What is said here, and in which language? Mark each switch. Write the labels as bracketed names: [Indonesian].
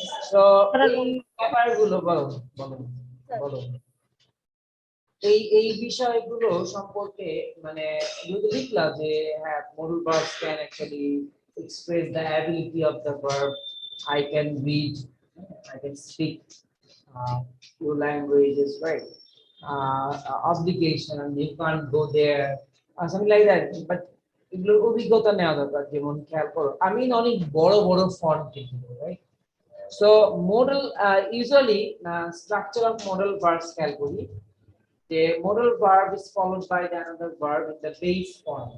[Bangla] So এই ব্যাপারগুলো বলো বলো বলো, এই বিষয়গুলো সম্পর্কে মানে যদি লিখলা যে হ্যাঁ, [English] modal verbs can actually express the ability of the verb, I can read, I can speak two languages, right? Obligation, you can't go there, something like that, but [Bangla] এগুলোর অভিজ্ঞতা নেওয়া দরকার। যেমন খেয়াল করো, আমি অনেক বড় বড় ফন্ট লিখি, right? [English] so modal usually structure of modal verbs [Bangla] খেয়াল করি [English] The modal verb is followed by the another verb in the base form.